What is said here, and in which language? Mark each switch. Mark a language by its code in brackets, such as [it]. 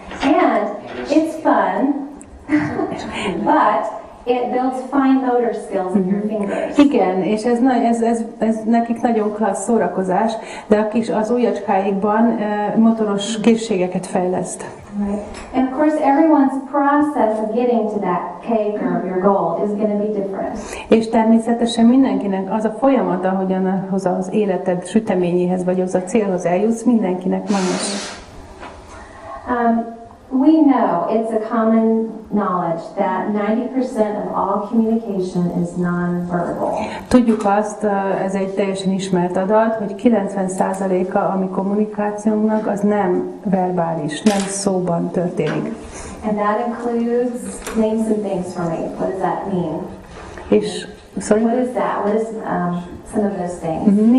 [en] And it's fun, but it builds fine motor skills in your fingers. [hu] Igen, és ez nekik nagyon klassz szórakozás, de az ujjacskáikban motoros készségeket fejleszt. [en] Right. And of course, everyone's process of getting to that cake or your goal is going to be different. [hu] És természetesen mindenkinek az a folyamat, ahogyan az életed süteményéhez vagy az a célhoz eljutsz, mindenkinek más. [en] We know it's a common knowledge that 90% of all communication is non-verbal. [hu] Tudjuk azt, ez egy teljesen ismert adat, hogy 90%-a a mi kommunikációnknak az nem verbális, nem szóban történik. [en] And that includes name some things for me. What does that mean? [hu] És [en] sorry? What is that? What is some of those things?